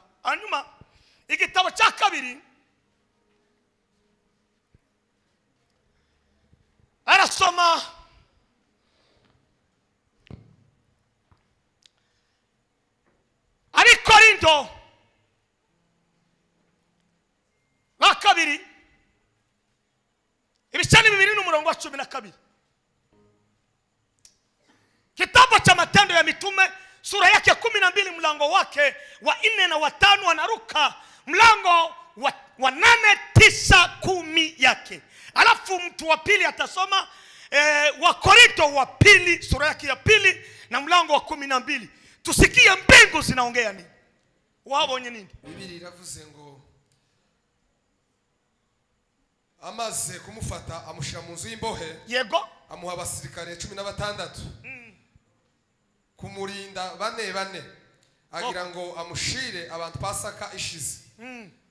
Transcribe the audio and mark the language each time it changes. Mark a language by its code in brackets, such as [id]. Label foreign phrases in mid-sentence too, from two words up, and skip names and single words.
[rw] Hanyuma igitabo cya kabiri arasoma ari Korinto wa kabiri ibice 2 n'umurongo wa 12. [sw] Kitabu cha Matendo ya Mitume sura yake 12 mlango wake wa 4 na wa 5 anaruka mlango wa 8, 9, 10 yake. Alafu mtu wa pili atasoma wa Korinto wa pili sura yake ya 2 na mlango wa 12. Tusikie mbingu zinaongea nini. [rw] Wabonye nini? Bibiri iravuze ngo amaze kumufata amushira mu nzu y'imbohe. Yego. Amuha abasirikare 16 kumurinda bane agira ngo amushire abantu Pasaka ishize.